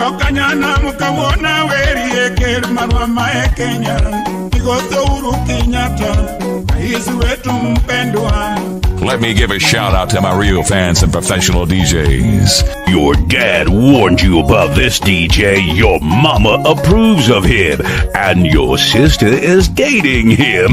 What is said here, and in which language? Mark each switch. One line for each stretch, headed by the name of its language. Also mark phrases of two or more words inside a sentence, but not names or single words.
Luo (Kenya and Tanzania): Manyana mukawona weri eker marwa mae Kenya. Igoso Uhuru Kenyatta,
Swahili: raisi wetu mpendwa.
English: Let me give a shout out to my real fans and professional DJs. Your dad warned you about this DJ, your mama approves of him, and your sister is dating him.